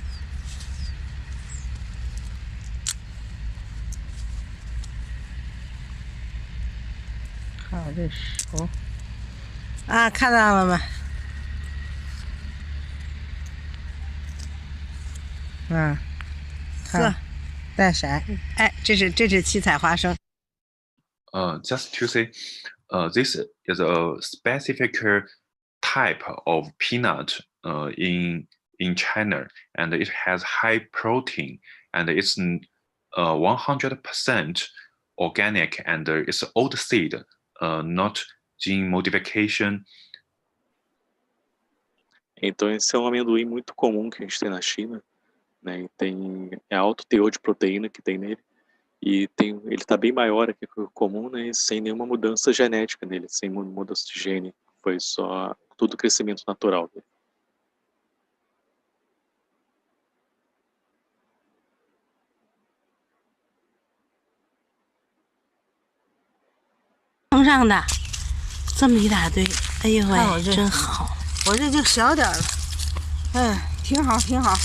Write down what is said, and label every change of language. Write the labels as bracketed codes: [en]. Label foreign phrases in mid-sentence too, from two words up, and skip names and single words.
[zh] 看我这手啊，看到了吗？看带色，哎，这是七彩花生。 [en] Just to say, this is a specific type of peanut in China, and it has high protein, and it's 100% organic, and it's old seed, not gene modification. [pt] Então esse é um amendoim muito comum que a gente tem na China, né? E é alto teor de proteína que tem nele. E ele está bem maior aqui que o comum, né? E sem nenhuma mudança genética nele, sem mudança de gene. Foi só tudo crescimento natural dele. [zh] 碰上的这么一大堆，哎呦喂，真好！我这就小点了，挺好挺好。